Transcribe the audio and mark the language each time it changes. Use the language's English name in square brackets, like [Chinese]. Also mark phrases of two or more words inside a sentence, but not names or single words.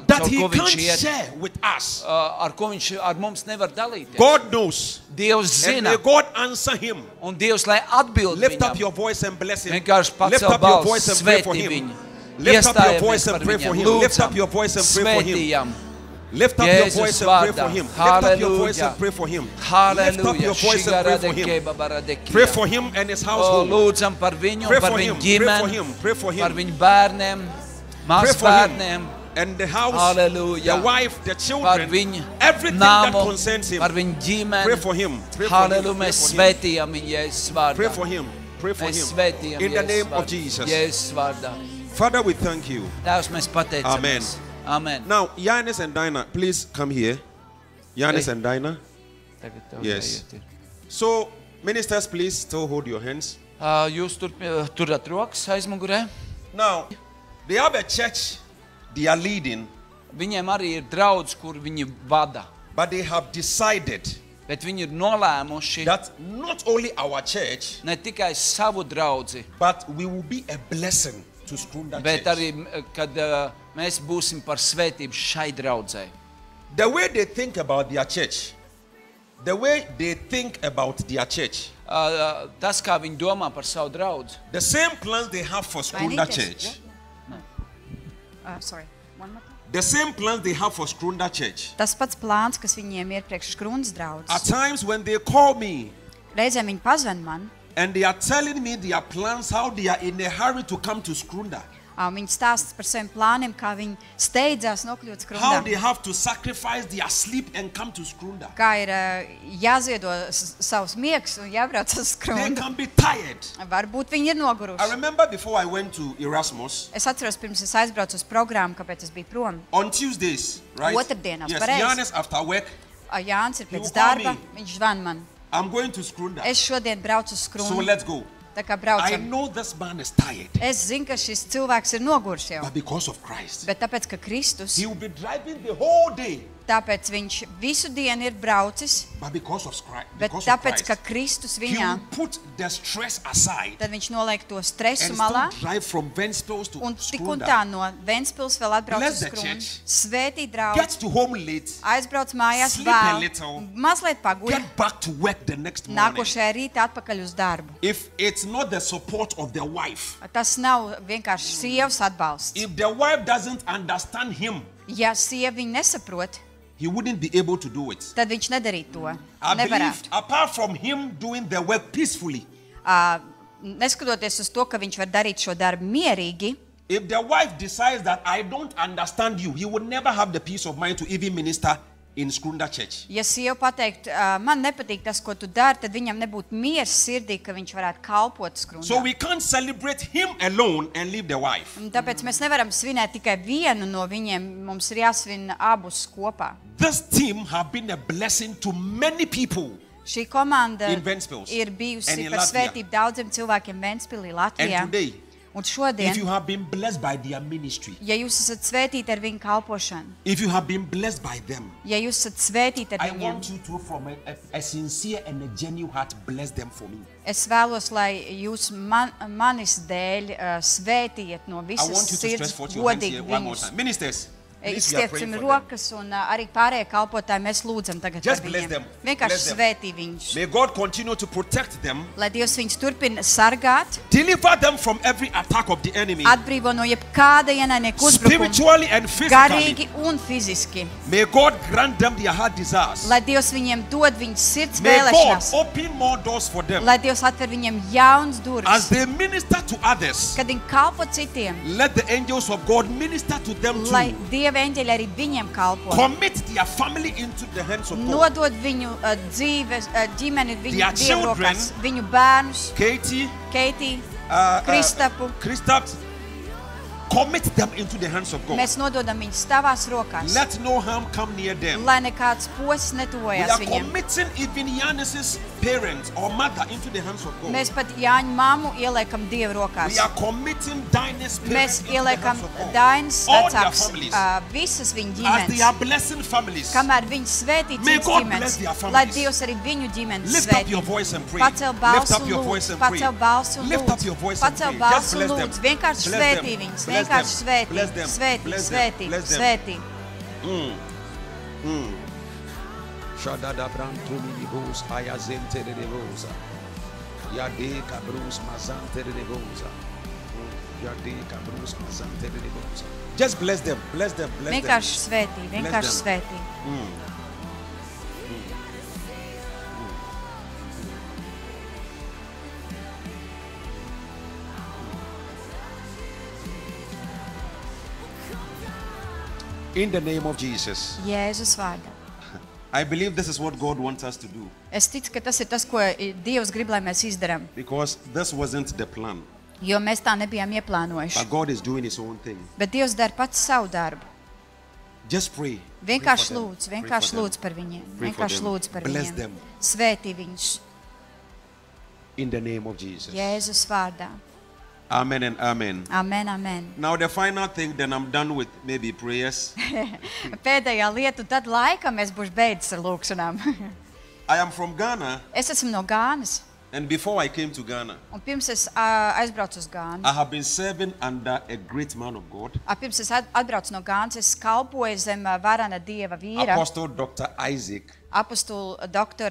[English] that [Latvian] caur [English] he [Latvian] ko viņš [English] can't [Latvian] iet, [English] share with us, [Latvian] ar ko viņš ar mums nevar dalīties. [English] God knows. [Latvian] Dievs [English] And [Latvian] zina. [English] may God answer him. [Latvian] Un Dievs, lai atbild [English] Lift up [Latvian] viņam. [English] your voice and bless him. [Latvian] Vienkārši [English] Lift [Latvian] pacel [English] up your [Latvian] balsi, [English] voice and pray for [Latvian] svētī [English] him. [Latvian] viņu. [English] Lift up your [Latvian] Iestājamies [English] voice and [Latvian] par [English] pray for [Latvian] viņiem. [English] him. Lift up [Latvian] Lūdzam, [English] your voice and pray for him. [Latvian] svētījam. [English] Lift up your [Latvian] Jēzus [English] voice and pray [Latvian] vārdā. [English] for him. Lift up your voice [Latvian] Halleluja. [English] and pray for him. Lift up [Latvian] Halleluja. [English] your voice and pray for him. Pray for him and his [Latvian] O, [English] household. [Latvian] lūdzam par viņu, [English] Pray [Latvian] par [English] for [Latvian] viņu [English] him. Pray for [Latvian] ģimeni, [English] him. Pray for [Latvian] par [English] him. [Latvian] viņu bērniem, [English] Pray for him. [Latvian] mazbērniem, [English] And the house, [Latvian] Halleluja. [English] the wife, the [Latvian] par [English] children, [Latvian] viņu [English] everything that [Latvian] namu, [English] concerns him. [Latvian] par viņu ģimeni. [English] Pray for him. Pray for him. [Latvian] Halleluja, [English] Pray [Latvian] mēs [English] for him. [Latvian] svētījam viņu Jēzus vārdā. [English] Pray for him. Pray for [Latvian] Mēs [English] him. [Latvian] svētījam [English] In the [Latvian] Jēzus [English] name of [Latvian] vārdā. [English] Jesus. [Latvian] Jēzus vārdā. [English] Father, we thank you. [Latvian] Tēvs, mēs pateicamies. [English] Amen. [Latvian] Amen. [English] Now, Yanis and Dinah, please come here. Yanis Hey. and Dinah. [Latvian] Tagad tev [English] Yes. [Latvian] jāiet ir. [English] So, ministers, please still hold your hands. [Latvian] Jūs turat rokas aizmugurē. [English] Now, they have a church they are leading, [Latvian] Viņiem arī ir draudz, kur viņi vada. [English] but they have decided [Latvian] Bet viņi ir nolēmuši [English] that not only our church, [Latvian] ne tikai savu draudzi, [English] but we will be a blessing to Skrunda [Latvian] bet [English] Church. [Latvian] arī, kad mēs būsim par svētību šai draudzei. [English] The way they think about their church, the way they think about their church, [Latvian] Tas, kā viņi domā par savu draudzi, [English] the same plans they have for Skrunda Church, Sorry. One more time. the same plans they have for Skrunda Church. [Latvian] Tas pats plāns, kas viņiem ir priekš Skrundas draudzes. [English] At times when they call me [Latvian] Reizēm viņi pazvan man, [English] and they are telling me their plans, how they are in a hurry to come to Skrunda, [Latvian] viņi stāsta par saviem plāniem, kā viņi steidzās nokļūt [English] how they [Latvian] Skrundā. [English] have to sacrifice their sleep and come to Skrunda. [Latvian] Kā ir jāziedo savus miegs un jābrauc uz [English] They [Latvian] Skrundu. [English] can be tired. [Latvian] Varbūt viņi ir [English] I [Latvian] noguruši. [English] remember before I went to Erasmus, [Latvian] Es atceros, pirms es aizbraucu uz programmu, kāpēc es biju prom. [English] on Tuesdays, right? [Latvian] Otrdienās, [English] Yes, [Latvian] pareizi. [English] Jānis after work, [Latvian] Jānis ir [English] You [Latvian] pēc [English] call [Latvian] darba, [English] me. [Latvian] viņš zvan man. [English] I'm going to Skrunda. [Latvian] Es šodien braucu uz [English] So [Latvian] Skrundu. [English] let's go. [Latvian] Tā kā [English] I [Latvian] braucam. [English] know this man is tired, [Latvian] Es zinu, ka šis cilvēks ir noguruši jau. [English] but because of Christ, [Latvian] Bet tāpēc, ka Kristus, [English] he will be driving the whole day [Latvian] tāpēc viņš visu dienu ir braucis, [English] but because of [Latvian] bet [English] Christ, [Latvian] tāpēc, ka Kristus [English] he [Latvian] viņā, [English] will put the stress aside [Latvian] tad viņš noliek to stresu [English] and [Latvian] malā [English] still drive from Ventspils to [Latvian] un tik un [English] Skrunda. [Latvian] tā no Ventspils vēl atbrauc [English] Bless [Latvian] uz [English] the [Latvian] Skrundu. [English] church. [Latvian] Svētī [English] Get [Latvian] draugs, [English] to home late, [Latvian] aizbrauc mājās [English] sleep a [Latvian] vēl, [English] little, [Latvian] mazliet paguļ, [English] get back to work the next morning. [Latvian] nākošajā rītā atpakaļ uz darbu. [English] If it's not the support of the wife, [Latvian] Tas nav vienkārši sievas atbalsts. [English] if the wife doesn't understand him, [Latvian] Ja sieva viņu nesaprot, [English] he wouldn't be able to do it. [Latvian] tad viņš nedarītu to. [English] I believe, [Latvian] Nevarētu. [English] apart from him doing the work peacefully, [Latvian] Neskatoties uz to, ka viņš var darīt šo darbu mierīgi, [English] if the wife decides that I don't understand you, he would never have the peace of mind to even minister in Skrunda Church. [Latvian] ja sieva pateikt, man nepatīk tas, ko tu dari, tad viņam nebūtu miers sirdī, ka viņš varētu kalpot [English] So [Latvian] Skrundā. [English] we can't celebrate him alone and leave the wife. [Latvian] Un tāpēc mēs nevaram svinēt tikai vienu no viņiem, mums ir jāsvin abus kopā. [English] This team have been a blessing to many people. [Latvian] Šī komanda [English] In Ventspils [Latvian] ir [English] and [Latvian] bijusi [English] in [Latvian] par [English] Latvia. [Latvian] svētību daudziem cilvēkiem Ventspilī, [English] And [Latvian] Latvijā. [English] today, [Latvian] Un [English] if [Latvian] šodien, [English] you have been blessed by their ministry, [Latvian] ja jūs esat svētīti ar viņu kalpošanu, [English] if you have been blessed by them, [Latvian] ja jūs esat svētīti ar [English] I [Latvian] viņiem, [English] want you to, from a sincere and a genuine heart, bless them for me. [Latvian] es vēlos, lai jūs manis dēļ svētījiet no [English] I [Latvian] visas [English] want you to stretch [Latvian] sirds [English] forth your hands here [Latvian] godīgi [English] one more [Latvian] viņus. [English] time. Ministers, please, we are praying [Latvian] Izstiepsim [English] for them. [Latvian] rokas un arī pārējie kalpotāji mēs lūdzam tagad [English] Just [Latvian] par [English] bless [Latvian] viņiem. [English] them. [Latvian] Vienkārši [English] Bless them. [Latvian] svētī viņus. [English] May God continue to protect them, [Latvian] Lai Dievs viņus turpina sargāt, [English] deliver them from every attack of the enemy, [Latvian] atbrīvo no jebkāda ienaidnieka uzbrukuma, [English] spiritually and physically. [Latvian] garīgi un fiziski. [English] May God grant them their heart desires. [Latvian] Lai Dievs viņiem dod viņus sirds [English] May God [Latvian] vēlēšanās. [English] open more doors for them. [Latvian] Lai Dievs atver viņiem jauns [English] As [Latvian] durvis. [English] they minister to others, [Latvian] Kad viņi kalpo citiem, [English] let the angels of God minister to them [Latvian] lai [English] too. [Latvian] Dieva eņģeļi arī viņiem kalpo. [English] Commit their family into the hands of God. [Latvian] Nodod viņu dzīves, ģimeni viņu [English] Their [Latvian] Dieva [English] children, [Latvian] rokās, viņu bērnus, [English] Katie, [Latvian] Keitī, uh, Kristapu. [English] Christoph, commit them into the hands of God. [Latvian] Mēs nododam viņus tavās rokās, [English] Let no harm come near them. [Latvian] lai nekāds posis [English] We [Latvian] netuvojās [English] are [Latvian] viņiem. [English] committing even Yanis's parents or mother into the hands of God. [Latvian] Mēs pat Jāņu mammu ieliekam Dieva rokās. [English] We are committing Dinah's [Latvian] Mēs [English] parents into the [Latvian] ieliekam [English] hands of God. [Latvian] Dainas [English] All their [Latvian] vecāks, [English] families. [Latvian] visas viņu [English] As they [Latvian] ģimenes. [English] are blessing families, [Latvian] Kamēr viņi svētī [English] May [Latvian] citas [English] God [Latvian] ģimenes, [English] bless their families. [Latvian] lai Dievs arī viņu ģimenes [English] lift up your [Latvian] svētī. [English] voice and pray. [Latvian] Pacel [English] Lift [Latvian] balsu [English] up [Latvian] un [English] your [Latvian] lūdz, [English] voice and pray. [Latvian] pacel balsu un [English] Lift up your [Latvian] lūdz, [English] voice and [Latvian] pacel [English] pray. [Latvian] balsu [English] Just [Latvian] un [English] bless [Latvian] lūdz, [English] them. [Latvian] vienkārši [English] Bless [Latvian] svētī [English] them. [Latvian] viņus, [English] Bless [Latvian] vienkārši [English] them. [Latvian] svētī, [English] Bless them. [Latvian] svētī, [English] Bless them. [Latvian] svētī, [English] Bless them. [Latvian] svētī. Shadada brantumi libus ayazente de devosa. Yade kabrus mazante de devosa. Yade kabrus mazante de devosa. [English] Just bless them. Bless them. Bless them. [Latvian] Vienkārši svētī, vienkārši [English] them. [Latvian] svētī. [English] In the name of Jesus. [Latvian] Jēzus vārdā. [English] I believe this is what God wants us to do. [Latvian] Es ticu, ka tas ir tas, ko Dievs grib, lai mēs izdarām. [English] Because this wasn't the plan. [Latvian] Jo mēs tā nebijām ieplānojuši. [English] But God is doing his own thing. [Latvian] Bet Dievs dara pats savu darbu. [English] Just pray. [Latvian] Vienkārši [English] Pray for them. [Latvian] lūdz, [English] Pray [Latvian] vienkārši [English] for them. [Latvian] lūdz par viņiem. [English] Pray for [Latvian] Vienkārši [English] them. [Latvian] lūdz par [English] Bless [Latvian] viņiem. [English] them. [Latvian] Svētī viņus [English] In the name of Jesus. [Latvian] Jēzus vārdā. [English] Amen and amen. [Latvian] Amen, amen. [English] Now the final thing, then I'm done with maybe prayers. [Latvian] Pēdējā lieta, tad laikam es būšu beidzis ar lūkšanām. [English] I am from Ghana, [Latvian] Es esmu no Gānas. [English] and before I came to Ghana, [Latvian] Un pirms es aizbraucu uz Gānu, [English] I have been serving under a great man of God, [Latvian] pirms es atbraucu no Gānas, es kalpoju zem varana Dieva vīra, [English] Apostle Dr. Isaac. [Latvian] apostulu doktora